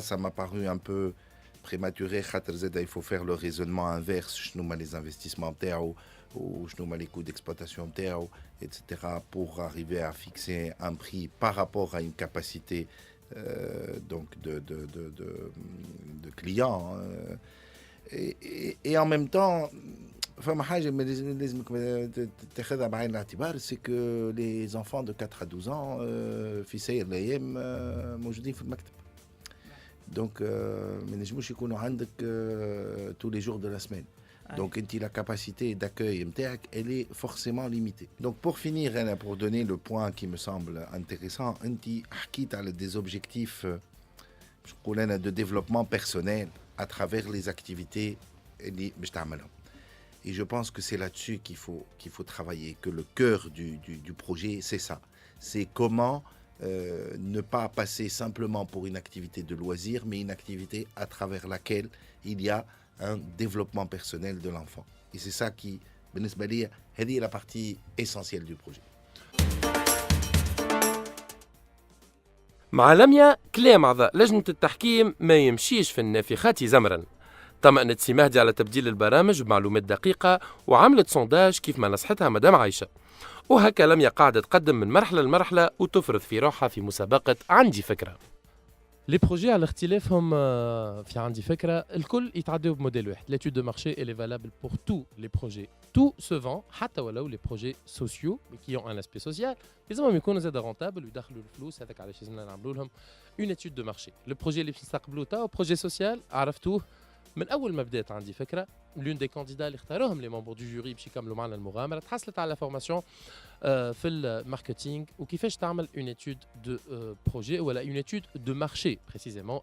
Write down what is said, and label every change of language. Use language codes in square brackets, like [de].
[fr] Ça m'a paru un peu prématuré. Il faut faire le raisonnement inverse. Je nous mets les investissements MTAO ou je nous mets les coûts d'exploitation MTAO, etc. pour arriver à fixer un prix par rapport à une capacité donc de clients. Et en même temps, [ar] فما حاجة لازمك تاخذها بعين الاعتبار [fr] سي كو لي زونفون دو 4 à 12 ans [ar] في سير الايام موجودين في المكتب دونك ما نجموش يكونوا عندك [fr] tous les jours de la semaine. Donc la capacité d'accueil [ar] نتاعك [fr] elle est forcément limitée. Donc pour finir, pour donner le point qui me semble intéressant, [ar] انت حكيت على [fr] des objectifs de développement personnel à travers les activités [ar] اللي باش تعملهم. [fr] Et je pense que c'est là-dessus qu'il faut travailler, que le cœur du projet, c'est ça. C'est comment ne pas passer simplement pour une activité de loisir, mais une activité à travers laquelle il y a un développement personnel de l'enfant. Et c'est ça qui, [ar] بالنسبة لي, هذه [fr] la partie essentielle du projet. [ar] مع لميا كلام أعضاء لجنة التحكيم ما يمشيش في النافخات زمرا. طمأنت سي مهدي على تبديل البرامج بمعلومات دقيقة وعملت سونداج كيف ما نصحتها مدام عايشة وهكا لميا قاعدة تقدم من مرحلة لمرحلة وتفرض في روحها في مسابقة عندي فكرة. لي بروجي على اختلافهم في عندي فكرة الكل يتعدوا بموديل واحد. [fr] l'étude de marché elle est valable pour tous les projets. Tout se vend [ar] حتى ولو [fr] les projets sociaux qui ont un aspect social [ar] لازمهم يكونوا زاد رونتابل ويدخلوا الفلوس. هذاك علاش لازمنا نعملوا لهم [fr] une étude de marché. le projet [ar] اللي باش نستقبلوه تاو بروجي سوسيال عرفتوه من اول ما بدات عندي فكره. لون دي كانديدا اللي اختاروهم لي ممبر دو جوري باش يكملوا معنا المغامره تحصلت على فورماسيون في الماركتينغ وكيفاش تعمل اون ايتود دو بروجي ولا اون ايتود دو مارشي بريسيزيمون.